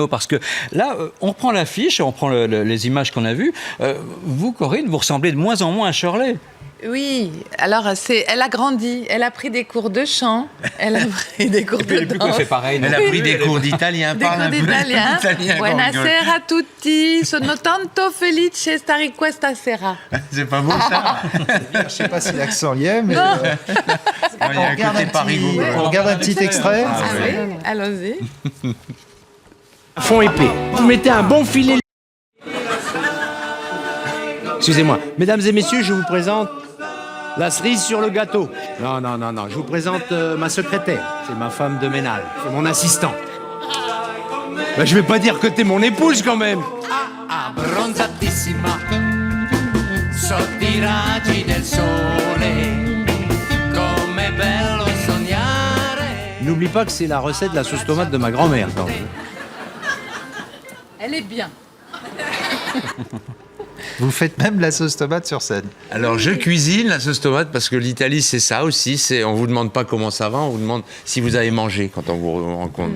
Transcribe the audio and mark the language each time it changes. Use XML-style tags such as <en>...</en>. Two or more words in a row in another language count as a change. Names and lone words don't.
<fr>Parce que là, on prend l'affiche, on prend les images qu'on a vues. Vous, Corinne, vous ressemblez de moins en moins à Shirley. Oui, alors elle a grandi, elle a pris des cours de chant, elle a pris des cours Et puis elle de est plus danse. fait pareil. Elle a pris des cours d'italien, Des parle cours un peu d'italien. d'italien. quand on rigole.</fr> <it>Buonasera tutti, sono tanto felice stare questa sera.</it> <fr>C'est pas beau ça? Je sais pas si l'accent y est, mais Non. Il y a un côté Paris. on regarde un petit extrait. Ah oui, allons-y. Fond épais. Vous mettez un bon filet. Excusez-moi. Mesdames et messieurs, je vous présente la cerise sur le gâteau. Non. Je vous présente ma secrétaire. C'est ma femme de ménage. C'est mon assistant. Ben, je vais pas dire que t'es mon épouse quand même.</fr> <it>Abbronzatissima sotto i raggi del sole, com'è bello sognare.</it> <fr>N'oublie pas que c'est la recette de la sauce tomate de ma grand-mère. quand même. Elle est bien. Vous faites même la sauce tomate sur scène. Alors je cuisine la sauce tomate parce que l'Italie c'est ça aussi, on vous demande pas comment ça va, on vous demande si vous avez mangé quand on vous rencontre.</fr>